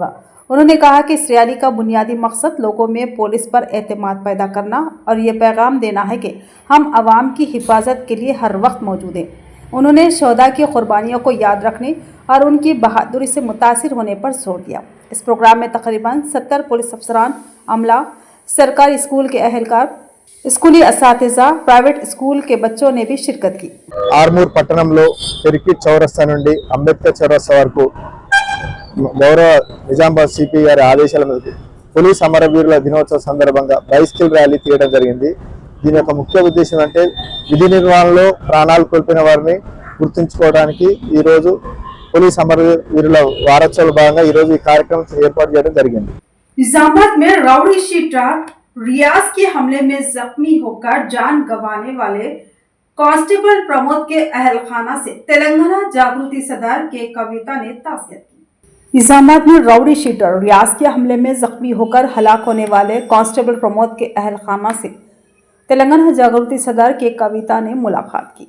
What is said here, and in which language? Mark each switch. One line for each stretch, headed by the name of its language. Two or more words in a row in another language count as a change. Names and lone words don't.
Urdu: انہوں نے کہا کہ اس ریلی کا بنیادی مقصد لوگوں میں پولیس پر اعتماد پیدا کرنا اور یہ پیغام دینا ہے کہ ہم عوام کی حفاظت کے لیے ہر وقت موجود ہیں. انہوں نے شہدا کی قربانیوں کو یاد رکھنے اور ان کی بہادری سے متاثر ہونے پر زور دیا. اس پروگرام میں تقریباً 70 پولیس افسران، عملہ، سرکاری اسکول کے اہلکار، اسکولی اساتذہ,
English: private school
Urdu: کے بچوں نے بھی شرکت کی.
Telugu: ఆర్మూర్ పట్టణంలో సిరికిట్ చౌరస్తా నుండి అంబేద్కర్ చౌరస్తా వరకు గౌరవ నిజామాబాద్ సిపి గారి ఆదేశాల మేరకు పోలీస్ అమరవీరుల దినోత్సవ సందర్భంగా బైసికల్ ర్యాలీ తీయడం జరిగింది। దీని యొక్క ముఖ్య ఉద్దేశం అంటే విధి నిర్వహణలో ప్రాణాలు కోల్పోయిన వారిని గుర్తుంచుకోవడానికి ఈ రోజు పోలీస్ అమరవీరుల వారోత్సవాల భాగంగా ఈ రోజు ఈ కార్యక్రమం ఏర్పాటు చేయడం జరిగింది।
Urdu: نظام آباد میں
English: rowdy sheeter
Urdu: ریاض کے حملے میں زخمی ہوکر جان گنوانے والے کانسٹیبل پرمود کے اہلخانہ سے تلنگانہ جاگروتی صدر کے کویتا نے تعزیت کی. نظام آباد میں
English: rowdy sheeter
Urdu: ریاض کے حملے میں زخمی ہوکر ہلاک ہونے والے کانسٹیبل پرمود کے اہلخانہ سے تلنگانہ جاگروتی صدر کے کویتا نے ملاقات کی.